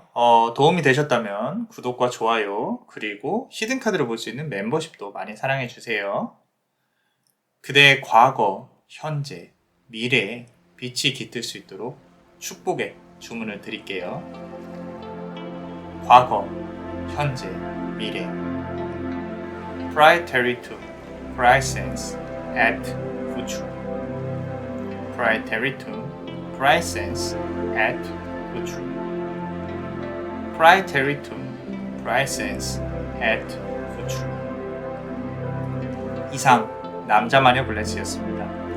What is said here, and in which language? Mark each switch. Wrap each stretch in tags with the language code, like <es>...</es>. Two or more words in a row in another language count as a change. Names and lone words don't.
<ko>도움이 되셨다면 구독과 좋아요, 그리고 히든카드를 볼 수 있는 멤버십도 많이 사랑해주세요. 그대의 과거, 현재, 미래에 빛이 깃들 수 있도록 축복의 주문을 드릴게요. 과거, 현재, 미래.</ko> <la>Praeteritum, Praesens, et Futurum. Praeteritum, Praesens, et Futurum. Praeteritum, Praesens, et Futurum.</la> <ko>이상 남자마녀 블레스였습니다.</ko>